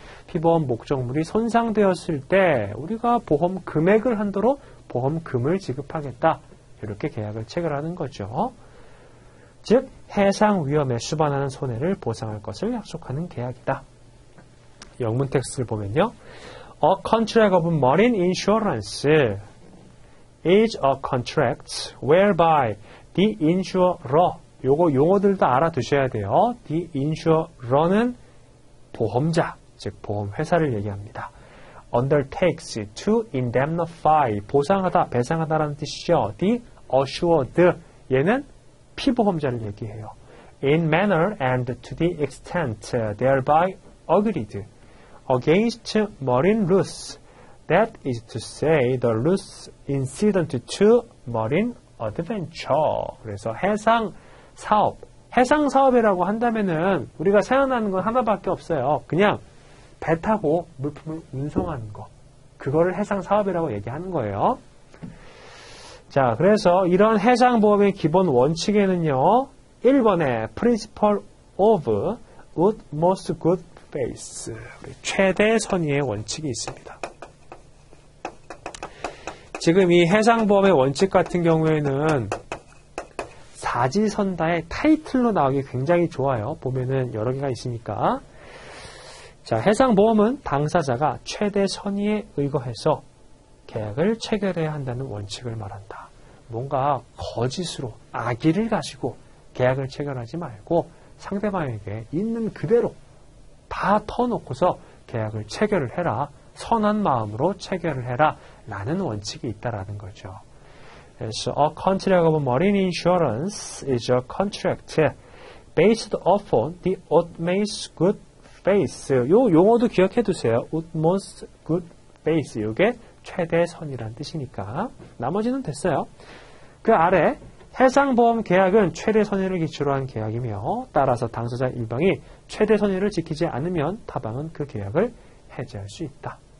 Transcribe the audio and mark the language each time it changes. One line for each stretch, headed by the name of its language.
Korean: 피보험 목적물이 손상되었을 때 우리가 보험 금액을 한도로 보험금을 지급하겠다. 이렇게 계약을 체결하는 거죠. 즉 해상 위험에 수반하는 손해를 보상할 것을 약속하는 계약이다. 영문 텍스트를 보면요.
English: A contract of marine insurance is a contract whereby the insurer,
Korean: 요거 용어들도 알아두셔야 돼요. The insurer는 보험자, 즉 보험회사를 얘기합니다.
English: undertakes to indemnify,
Korean: 보상하다, 배상하다라는 뜻이죠.
English: The assured,
Korean: 얘는 피보험자를 얘기해요.
English: In manner and to the extent thereby agreed against marine loss, that is to say the loss incident to marine adventure.
Korean: 그래서 해상 사업, 해상 사업이라고 한다면은 우리가 생각나는 건 하나밖에 없어요. 그냥 배 타고 물품을 운송하는 거, 그거를 해상 사업이라고 얘기하는 거예요. 자, 그래서 이런 해상보험의 기본 원칙에는요, 1번에 Principle of Utmost Good Faith, 최대 선의의 원칙이 있습니다. 지금 이 해상보험의 원칙 같은 경우에는 사지선다의 타이틀로 나오기 굉장히 좋아요. 보면은 여러 개가 있으니까. 자, 해상보험은 당사자가 최대 선의에 의거해서 계약을 체결해야 한다는 원칙을 말한다. 뭔가 거짓으로 악의를 가지고 계약을 체결하지 말고 상대방에게 있는 그대로 다 터놓고서 계약을 체결을 해라. 선한 마음으로 체결을 해라. 라는 원칙이 있다라는 거죠. 그래서
English: a contract of marine insurance is a contract based upon the utmost good faith.
Korean: 요 용어도 기억해 두세요.
English: utmost good faith.
Korean: 이게 최대선이란 뜻이니까. 나머지는 됐어요. 그 아래 해상보험 계약은 최대선의를 기초로 한 계약이며 따라서 당사자 일방이 최대선의를 지키지 않으면 타방은 그 계약을 해지할 수 있다.